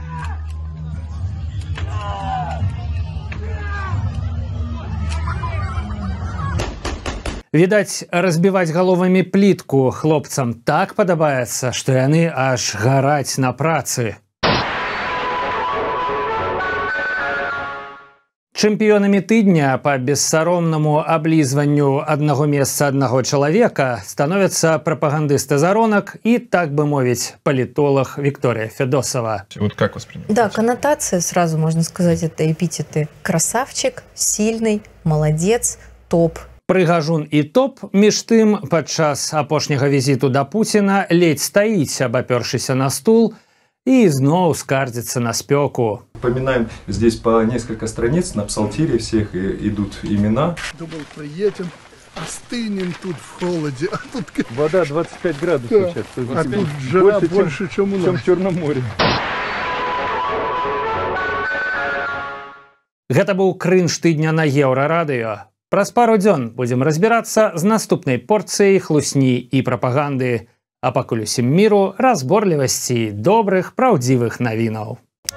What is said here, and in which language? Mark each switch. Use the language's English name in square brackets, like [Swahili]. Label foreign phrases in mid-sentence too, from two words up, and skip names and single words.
[Belarusian] Відаць, разбіваць галовамі плітку хлопцам так падабаецца, што яны аж гараць на працы. Чэмпіёнамі тыдня па бессаромнаму аблізванню аднаго месца аднаго чалавека становяцца прапагандысты заронак і, так бы мовіць, палітолог Виктория Федосова. [Russian] Вот как воспринимаете? Да, коннотация, сразу можно сказать, это эпитеты: красавчик, сильный, молодец, топ. [Belarusian] Прыгажун і топ, між тым, падчас апошняга візіту да Пуціна ледзь стаіць, абапёршыся на стул, и зноў скардзіцца на спёку. [Russian] Упоминаем здесь по несколько страниц, на псалтире всех идут имена. Думал, приедем, остынем тут в холоде, а тут... Вода 25 градусов сейчас. А тут жара больше, чем у нас. Чем в Черном море. [Belarusian] Гэта быў крынж тыдня на Еўрарадыё. Праз пару дзён будзем разбірацца з наступнай порцыяй хлусні і прапаганды. А пакуль усім міру, разборлівасці і добрых, праўдзівых навінаў.